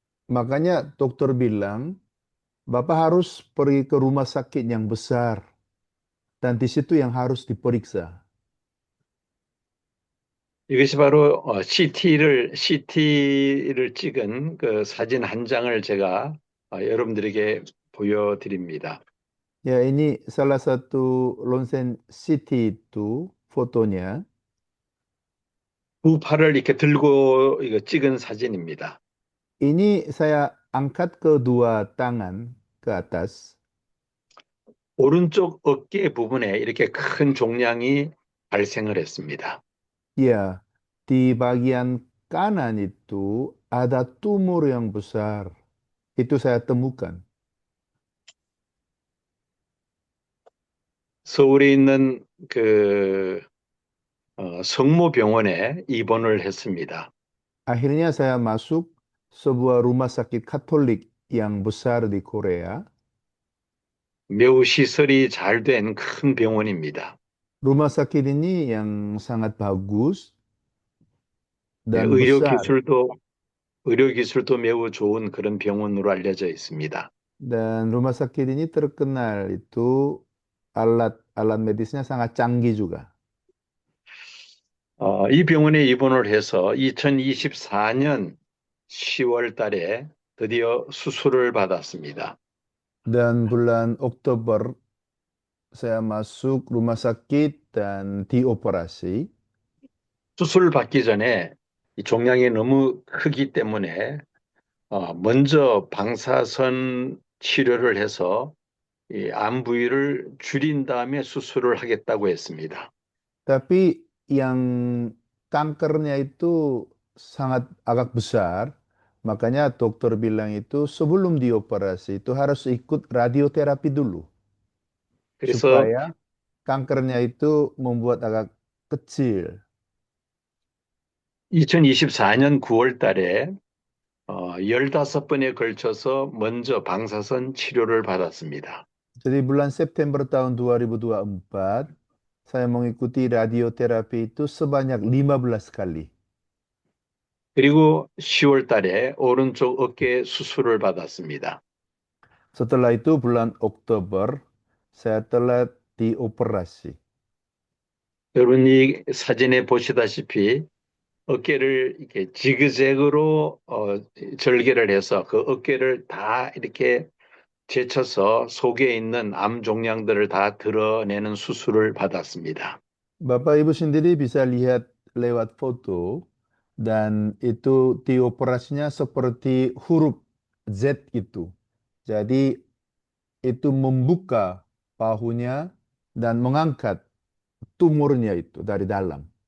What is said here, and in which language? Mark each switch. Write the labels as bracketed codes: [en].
[id] Makanya dokter bilang, Bapak harus pergi ke rumah sakit yang besar. Dan di situ yang harus diperiksa. [ko] 이것이 바로 CT를 찍은 그 사진 한 장을 제가 여러분들에게 보여드립니다. [id] Ya, ini salah satu ronsen CT itu fotonya. [ko] 두 팔을 이렇게 들고 이거 찍은 사진입니다. [id] Ini saya angkat kedua tangan ke atas. [ko] 오른쪽 어깨 부분에 이렇게 큰 종양이 발생을 했습니다. [id] Ya, di bagian kanan itu ada tumor yang besar. Itu saya temukan. [ko] 서울에 있는 그 성모병원에 입원을 했습니다. [id] Akhirnya saya masuk sebuah rumah sakit Katolik yang besar di Korea. [ko] 매우 시설이 잘 된 큰 병원입니다. [id] Rumah sakit ini yang sangat bagus dan [ko] 의료 [id] besar. [ko] 기술도 매우 좋은 그런 병원으로 알려져 있습니다. [id] Dan rumah sakit ini terkenal itu alat medisnya sangat canggih juga. [ko] 이 병원에 입원을 해서 2024년 10월 달에 드디어 수술을 받았습니다. [id] Dan bulan Oktober saya masuk rumah sakit dan dioperasi. [ko] 수술 받기 전에 이 종양이 너무 크기 때문에 먼저 방사선 치료를 해서 이 암 부위를 줄인 다음에 수술을 하겠다고 했습니다. [id] Tapi yang kankernya itu agak besar, makanya dokter bilang itu sebelum dioperasi itu harus ikut radioterapi dulu. [ko] 그래서 [id] supaya kankernya itu membuat agak kecil. [ko] 2024년 9월 달에 15번에 걸쳐서 먼저 방사선 치료를 받았습니다. [id] Jadi bulan September tahun 2024, saya mengikuti radioterapi itu sebanyak 15 kali. [ko] 그리고 10월 달에 오른쪽 어깨 수술을 받았습니다. [id] Setelah itu bulan Oktober, saya telah dioperasi. [ko] 여러분 이 사진에 보시다시피 어깨를 이렇게 지그재그로 절개를 해서 그 어깨를 다 이렇게 제쳐서 속에 있는 암 종양들을 다 드러내는 수술을 받았습니다. [id] Bapak Ibu sendiri bisa lihat lewat foto, dan itu dioperasinya seperti huruf Z itu. Jadi itu membuka bahunya dan mengangkat tumornya itu dari dalam.